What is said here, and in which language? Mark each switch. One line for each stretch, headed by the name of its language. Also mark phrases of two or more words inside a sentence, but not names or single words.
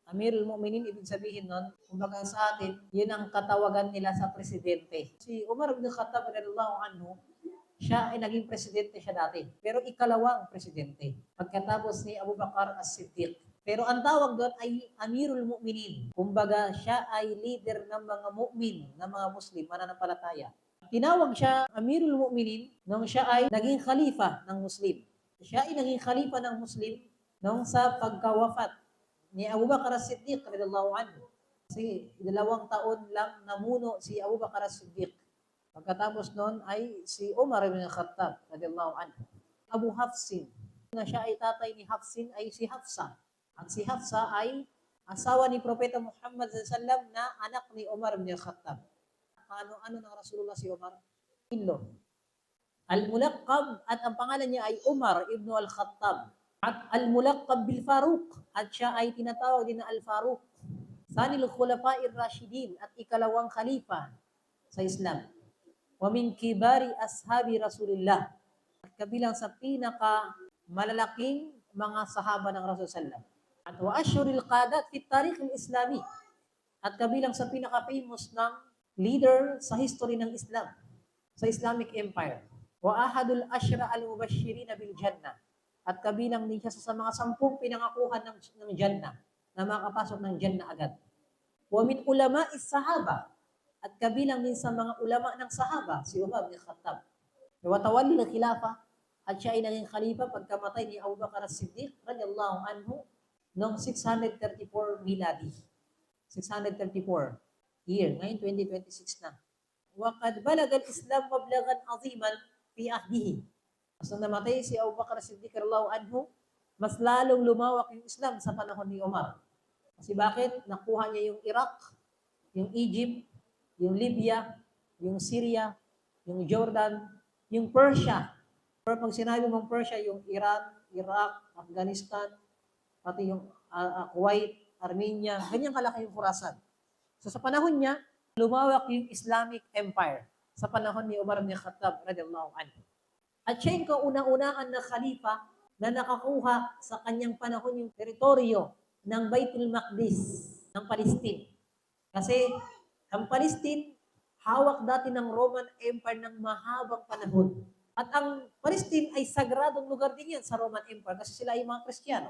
Arabic: أمير المؤمنين,
Filipino: ibig sabihin nun, kumbaga sa atin, yun ang katawagan nila sa presidente. Si Umar ibn Khattab
Arabic: رضي الله عنه,
Filipino: siya ay naging presidente siya dati. Pero ikalawang presidente. Pagkatapos ni Abu Bakar as-Siddiq. Pero ang tawag doon ay Amirul Mu'minin. Kumbaga siya ay leader ng mga mu'min, ng mga Muslim, mananampalataya. Tinawag siya Amirul Mu'minin nung siya ay naging khalifa ng Muslim. Siya ay naging khalifa ng Muslim nung sa pagkawafat ni Abu Bakar as-Siddiq
Arabic: رضي الله عنه.
Filipino: Kasi 2 taon lang namuno si Abu Bakar as-Siddiq. Pagkatapos noon ay si Umar ibn Khattab
Arabic: رضي الله عنه.
Filipino: Abu Hafsin, na siya ay tatay ni Hafsin ay si Hafsa. At si Hafsa ay asawa ni Propeta Muhammad
Arabic: صلى الله عليه وسلم
Filipino: na anak ni Umar ibn Khattab. Ano ng Rasulullah si Umar? Ilo.
Arabic: Al-Mulaqqab,
Filipino: at ang pangalan niya ay Umar ibn al-Khattab.
Arabic: At الملقب بالفاروق,
Filipino: at siya ay tinatawag din na Al-Faruq.
Arabic: ثاني الخلفاء الراشدين,
Filipino: at ikalawang khalifa sa Islam.
Arabic: ومن كبار أصحاب رسول الله,
Filipino: at kabilang sa pinaka malalaking mga sahaba ng Rasulullah.
Arabic: At وأشهر القادة في تاريخ الإسلامي,
Filipino: at kabilang sa pinaka-famous ng leader sa history ng Islam, sa Islamic Empire.
Arabic: وأحد العشرة المبشرين بالجنة,
Filipino: at kabilang din siya sa mga 10 pinangakuhan ng Jannah, na makapasok ng Jannah agad.
Arabic: ومن علماء الصحابة,
Filipino: at kabilang din sa mga ulama ng sahaba, si Umar bin Khattab.
Arabic: وتولى الخلافة,
Filipino: at siya ay naging khalifa pagkamatay ni Abu Bakar as-Siddiq
Arabic: رضي الله عنه
Filipino: noong 634 miladi. 634 year, ngayon 2026 na.
Arabic: وقد بلغ الإسلام مبلغا عظيما في عهده.
Filipino: Mas nung namatay si Abu Bakar as-Siddiq
Arabic: رضي الله عنه,
Filipino: mas lalong lumawak yung Islam sa panahon ni Umar. Kasi bakit? Nakuha niya yung Iraq, yung Egypt, yung Libya, yung Syria, yung Jordan, yung Persia. Pero pag sinabi mong Persia, yung Iran, Iraq, Afghanistan, pati yung Kuwait, Armenia, ganyan kalaki yung Khurasan. So sa panahon niya, lumawak yung Islamic Empire sa panahon ni Umar bin Khattab
Arabic: رضي الله عنه.
Filipino: At siya yung kauna-unahan na khalifa na nakakuha sa kanyang panahon yung teritoryo ng Baitul Maqdis ng Palestine. Kasi ang Palestine, hawak dati ng Roman Empire ng mahabang panahon. At ang Palestine ay sagradong lugar din yan sa Roman Empire kasi sila ay mga Kristiyano.